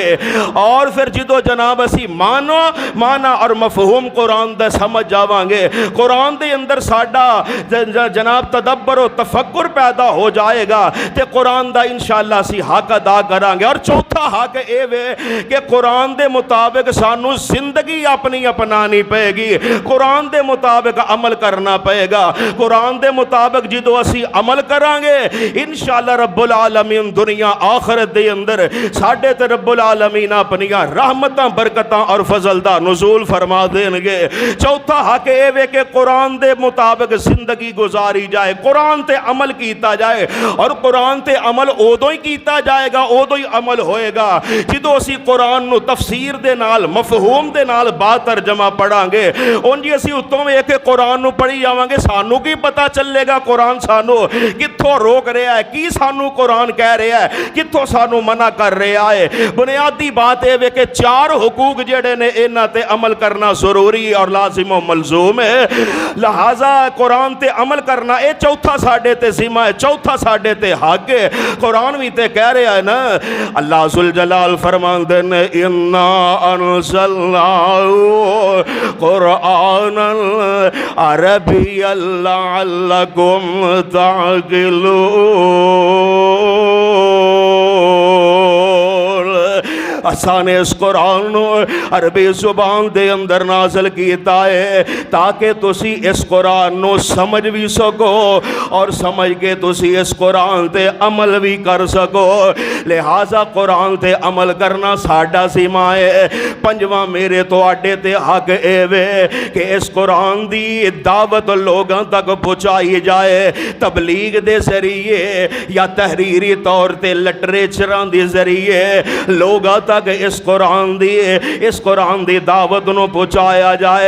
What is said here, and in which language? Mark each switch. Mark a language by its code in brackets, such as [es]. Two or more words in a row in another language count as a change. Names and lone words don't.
[pa] اور فیر جدوں جناب اسیں معنیٰ اور مفہوم قرآن دا سمجھ جاواں گے، قرآن دے اندر ساڈا جناب تدبر اور تفکر پیدا ہو جائے گا تے قرآن دا ان شاء اللہ اسیں حق ادا کراں گے. اور چوتھا حق اے وے کہ قرآن دے مطابق سانوں زندگی اپنی اپنانی پئے گی، قرآن دے مطابق عمل کرنا پئے گا. قرآن دے مطابق جدوں اسیں عمل کراں گے ان شاء اللہ [ar] رب العالمين [pa] دنیا آخرت دے اندر ساڈے تے [ar] رب العالمين [pa] اپنیاں رحمتاں برکتاں اور فضل دا نزول فرما دین گے. چوتھا حق اے وے کہ قرآن دے مطابق زندگی گزاری جائے، قرآن تے عمل کیتا جائے. اور قرآن تے عمل اودوں ای کیتا جائے گا، اودوں ای عمل ہوئے گا جدوں اسیں قرآن نوں تفسیر دے نال مفہوم دے نال با ترجمہ پڑھاں گے. اونج اسیں اتوں ویکھ کے قرآن نوں پڑھی جاواں گے، سانوں کی پتا چلے گا قرآن سانوں کتھوں روک رہا ہے، کی سانوں قرآن کہہ رہا ہے، کتھوں سانوں منع کر رہا ہے. بنیادی گل اے وے کہ چار حقوق جیہڑے نے اینہاں تے عمل کرنا ضروری اور لازم اور ملزوم ہے. لہٰذا قرآن تے عمل کرنا اے چوتھا ساڈے تے ذمہ ہے، چوتھا ساڈے تے حق ہے. قرآن بھی تے کہہ رہا ہے نا، اللہ [ar] ذو الجلال [pa] فرماندے نے, [ar] إنا أنزلناه قرآنا عربيا لعلكم تعقلون. [pa] اساں نے اس قرآن عربی زبان دے اندر نازل کیتا ہے تاکہ تسی اس قرآن نوں سمجھ بھی سکو اور سمجھ کے تسی اس قرآن تے عمل بھی کر سکو. لہٰذا قرآن تے عمل کرنا ساڈا ذمہ ہے. پنجواں میرے تہاڈے تے حق اے وے کہ اس قرآن دی دعوت لوکاں تک پہنچائی جائے، تبلیغ دے ذریعے یا تحریری طور تے لٹریچراں دے ذریعے لوکاں تک اس قرآن دی دعوت نوں پہنچایا جائے.